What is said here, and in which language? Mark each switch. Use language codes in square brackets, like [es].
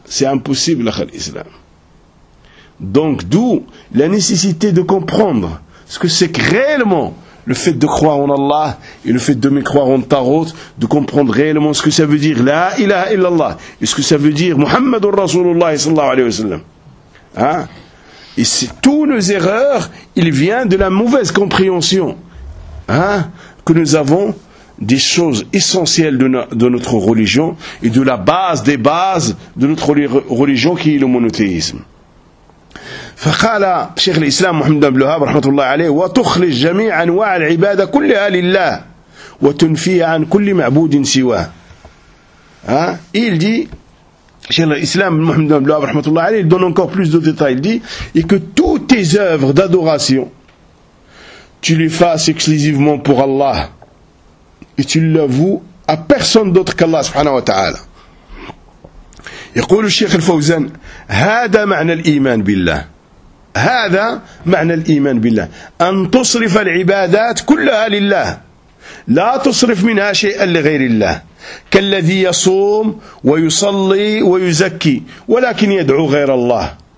[fr] C'est impossible, l'akhal islam. Donc, d'où la nécessité de comprendre ce que c'est que réellement le fait de croire en Allah et le fait de me croire en Tarot, de comprendre réellement ce que ça veut dire [ar] La ilaha illallah [fr] et ce que ça veut dire [ar] Muhammadur Rasulullah sallallahu alayhi wa sallam. [fr] Hein? Et c'est tous nos erreurs, il vient de la mauvaise compréhension. Hein? Que nous avons des choses essentielles de notre religion et de la base des bases de notre religion qui est le monothéisme. [ar] فقال شيخ الإسلام محمد بن الوهاب رحمة الله عليه وتخرج جميع أنواع العبادة كلها لله وتنفيها عن كل معبود سواه. [fr] Il dit, [ar] شيخ الإسلام محمد بن الوهاب رحمة الله عليه, [fr] il donne encore plus de détails. Il dit, et que toutes tes œuvres d'adoration, tu les fasses exclusivement pour Allah et tu l'avoues à personne d'autre qu'Allah [ar] سبحانه وتعالى. يقول الشيخ الفوزان هذا معنى الإيمان بالله. هذا معنى الإيمان بالله أن تصرف العبادات كلها لله لا تصرف منها شيئا لغير الله كالذي يصوم ويصلي ويزكي ولكن يدعو غير الله.